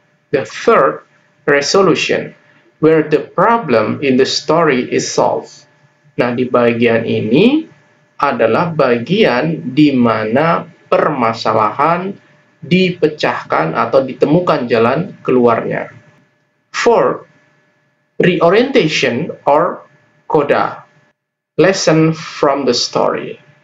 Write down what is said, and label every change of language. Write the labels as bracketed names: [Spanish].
[English] The third, resolution, where the problem in the story is solved. [Indonesian] Nah, di bagian ini adalah bagian di mana permasalahan dipecahkan atau ditemukan jalan keluarnya. [English] Fourth, reorientation or coda, lesson from the story.